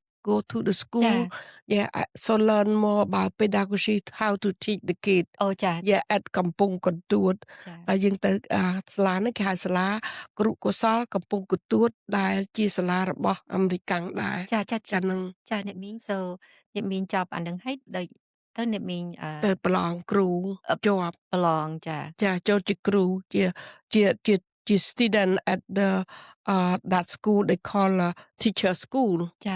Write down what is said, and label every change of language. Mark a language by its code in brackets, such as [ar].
[en] Go to the school. So learn more about pedagogy, how to teach the kid. At Kampong Kontut. [km] យើងទៅសាលានេះគេហៅសាលាគរុកោសលកំពង់កទួតដែលជាសាលារបស់អាមេរិកដែរហ្នឹង [en] it means so it mean [km] ចប់អានឹងហើយទៅ [en] it mean [km] ទៅប្រឡងគ្រូជាប់ ប្រឡង ចូលជាគ្រូជា [en] student at the that school they call teacher school.